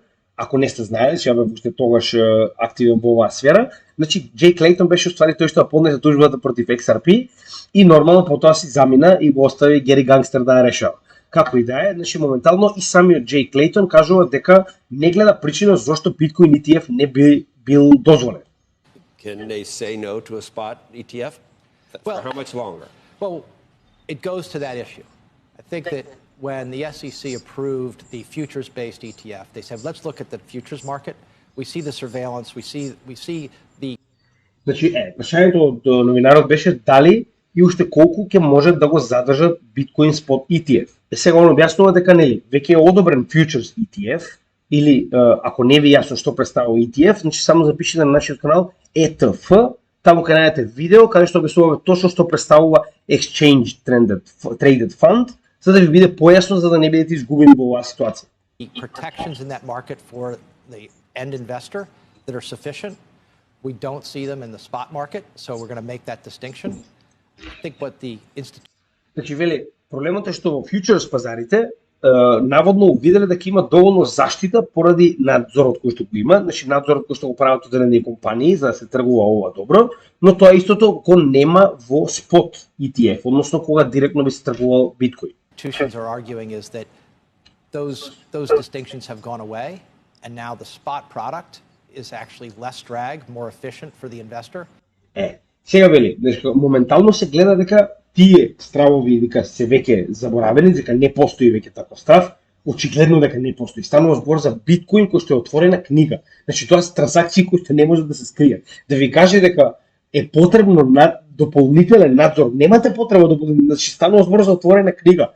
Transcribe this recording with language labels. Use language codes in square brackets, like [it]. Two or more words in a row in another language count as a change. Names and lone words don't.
[mk] Ако не сте знаели, ќе бев уште тогаш активен во оваа сфера. Значи Джей Клейтон беше уствари тој што поднесе тужбата против XRP и нормално потоа си замина и го остави Гери Гангстер да ја решава. Како и да е, значи моментално и самиот Джей Клейтон кажува дека не гледа причина зошто Bitcoin ETF не би бил дозволен. [en] Can they say no to a spot ETF? Well, For how much longer? Well, it goes to that issue. I think that when the SEC approved the futures-based ETF, they said, let's look at the futures market. We see the surveillance, we see the... [mk] Значи, прашањето од новинарот беше дали и уште колку ќе можат да го задржат Bitcoin Spot ETF. Сега он објаснува дека нели веќе е одобрен [en] Futures ETF [mk] или ако не ви јасно што представува ETF, значи само запишете на нашиот канал ETF, таму ќе најдете видео каде што објаснуваме точно што представува [en] Exchange Traded Fund, [mk] за да ви биде појасно за да не бидете изгубени во оваа ситуација. [en] protections in that market for the end investor that are sufficient. We don't see them in the spot market, so we're going to make that distinction. I think what the institute... [mk] Значи, вели, проблемот е што во фьючерс пазарите наводно увиделе дека има доволно заштита поради надзорот кој што го има, значи надзорот кој што го прават одредени компании за да се тргува ова добро, но тоа истото го нема во спот ETF, односно кога директно би се тргувал биткоин. [en] Institutions are arguing is that those distinctions have gone away, and now the spot product is actually less drag, more efficient for the investor. [mk] Сега вели, дека моментално се гледа дека тие стравови дека се веќе заборавени, дека не постои веќе таков страв, очигледно дека не постои. Станува збор за биткоин кој што е отворена книга. Значи тоа се трансакции кои што не можат да се скријат. Да ви каже дека е потребно дополнителен надзор, немате потреба да значи станува збор за отворена книга.